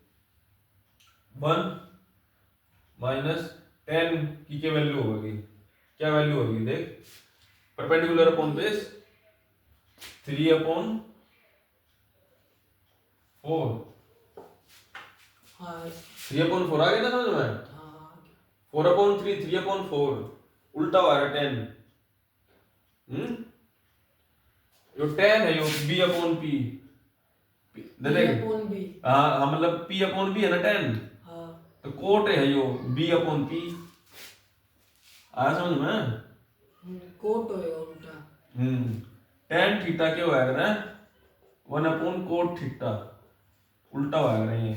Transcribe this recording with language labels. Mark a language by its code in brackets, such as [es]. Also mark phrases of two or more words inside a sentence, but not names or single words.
[hi] 1 माइनस 10 की क्या वैल्यू होगी, क्या वैल्यू होगी देख, [en] perpendicular upon base 3 upon 4, 3 upon 4 [hi] आ गया ना समझ में? [en] 4 upon 3, 3 upon 4 [hi] उल्टा हुआ है 10। यो 10 है, यो [en] b upon p, [hi] हाँ मतलब [en] p upon b [hi] है ना 10, तो कोट है यो [en] b upon p. [hi] आया समझ में? कोट होएगा उल्टा। [en] tan theta [hi] क्या होएगा ना [en] 1 upon cot theta, [hi] उल्टा होएगा ये।